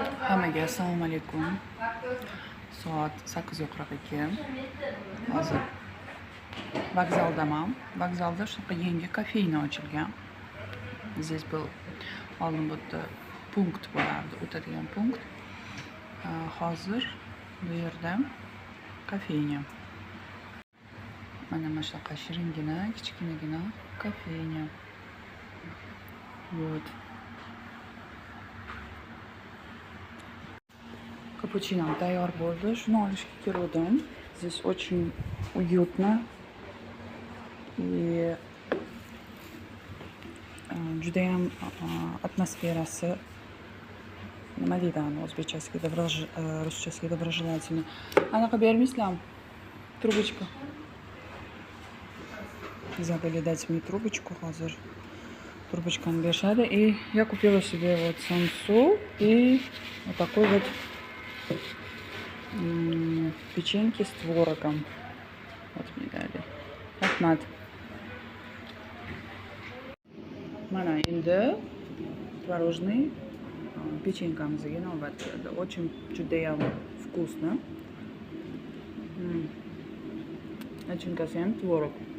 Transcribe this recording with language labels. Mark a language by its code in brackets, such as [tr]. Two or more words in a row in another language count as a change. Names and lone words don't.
[uz] Hammaga assalomu alaykum. Soat 8:42. Hozir vokzaldaman. Vokzalda shunaqa yangi kafeyna ochilgan. [ru] Здесь был [uz] oldin bu yerda punkt bo'lardi, o'tadigan punkt. Hozir bu yerda kafeyna. Mana shunaqa shiringina, kichkinagina kafeyna. Вот. Капучино tayyor bo'ldi. Shuni olishga keldim. [ru] Здесь очень уютно. [uz] И juda ham atmosferasi nima deydi o'zbekchasiga ruschasiga доброжелательно. Anaqa bermaysizlarmi? [ru] Трубочка. Забыли дать мне трубочку hozir. [uz] Трубочками берishadi. [ru] И я купила себе вот самсу и вот такой вот печеньки с творогом. Вот мне дали. [uz] Rahmat. Mana endi [ru] творожный печенькамizga [uz] navbat keldi. Очень judayam вкусно. Nachinkasi ham tvorog.